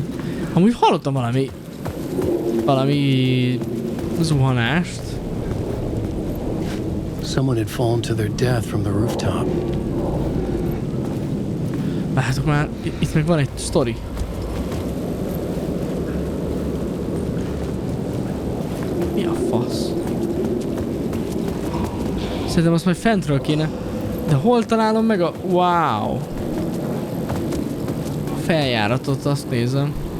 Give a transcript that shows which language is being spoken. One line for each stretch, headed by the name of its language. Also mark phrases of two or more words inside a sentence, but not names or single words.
Hungarian: Amúgy hallottam valami zuhanást.
English: Someone had fallen to their death from the rooftop.
Hungarian: Látjátok már, itt meg van egy sztori. Mi a fasz? Szerintem azt majd fentről kéne. De hol találom meg a... Wow! Feljáratot, azt nézem.